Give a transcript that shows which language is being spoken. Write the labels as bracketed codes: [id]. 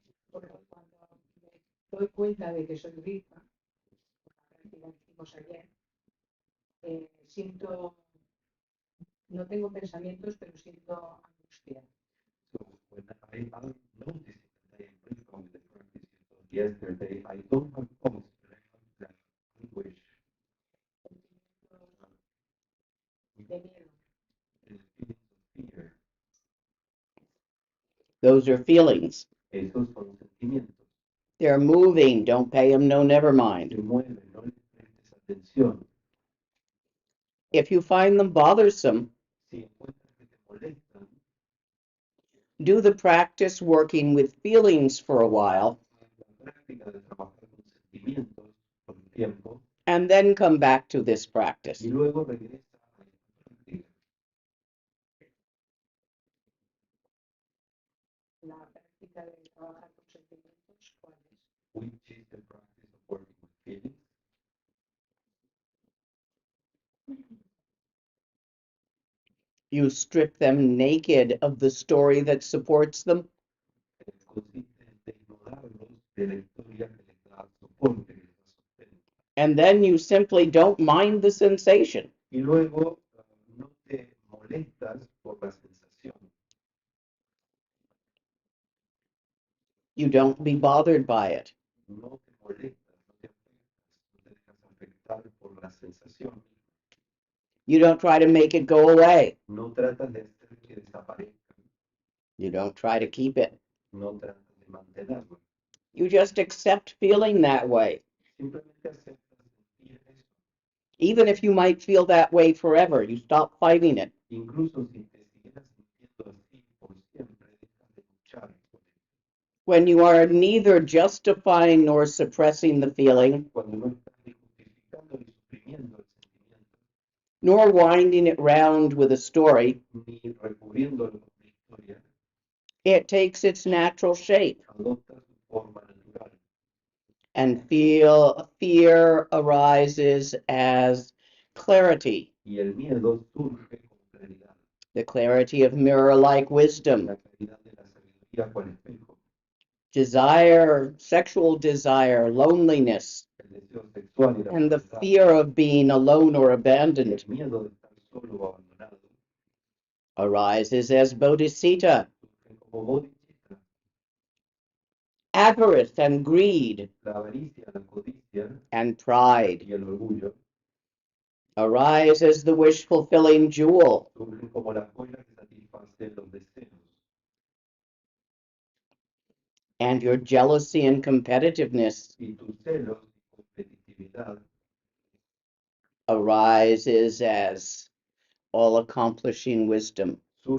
[es] bueno, cuando me doy cuenta de que soy rica, la práctica que hicimos ayer, siento, no tengo pensamientos, pero siento angustia. [en] So when I am noticing that I am Rigpa with the practice yesterday, I don't have thoughts, but I have the anguish, [es] De miedo. [en] the feelings of fear. Those are feelings. [es] Esos son sentimientos. [en] They're moving. Don't pay them no, never [es] Se [en] mind. [es] mueven, no les prestes atención. [en] If you find them bothersome, [es] Si encuentras que te molestan, [en] do the practice working with feelings for a while, [es] la práctica de trabajar con sentimientos por un tiempo [en] and then come back to this practice. [es] y luego regresa a esta práctica. La práctica de trabajar con sentimientos, ¿cuál es? [en] Which is the practice of working with feelings. You strip them naked of the story that supports them, [es] Consiste en desnudarlos de la historia que les da soporte, que les da sostén. [en] and then you simply don't mind the sensation. [es] Y luego no te molestas por la sensación. [en] You don't be bothered by it. [es] No te molestas, no te afectas, no te dejas afectar por la sensación. [en] You don't try to make it go away. [es] No tratas de hacer que desaparezca. [en] You don't try to keep it. [es] No tratas de mantenerlo. [en] You just accept feeling that way, [es] Simplemente aceptas sentir eso. [en] even if you might feel that way forever. You stop fighting it. [es] Incluso si te siguieras sintiendo así por siempre, dejas de luchar con él. [en] When you are neither justifying nor suppressing the feeling, [es] Cuando no estás ni justificando ni suprimiendo el sentimiento, [en] nor winding it round with a story, [es] ni recurriéndolo a una historia, [en] it takes its natural shape, [es] adopta su forma natural. [en] and fear arises as clarity, [es] Y el miedo surge con claridad, [en] the clarity of mirror-like wisdom, [es] la claridad de la sabiduría cual espejo. [en] desire, sexual desire, loneliness, [es] el deseo sexual y la [en] and the [es] soledad, [en] fear of being alone or [es] y [en] abandoned [es] el miedo de estar solo o abandonado, [en] arises as bodhisattva. [es] surgen como bodhisattva. [en] Avarice and greed [es] La avaricia, la codicia [en] and pride [es] y el orgullo [en] arise as the wish-fulfilling jewel. [es] surgen como la joya que satisface los deseos. [en] And your jealousy and competitiveness [es] Y tus celos y competitividad [en] arises as all-accomplishing wisdom, the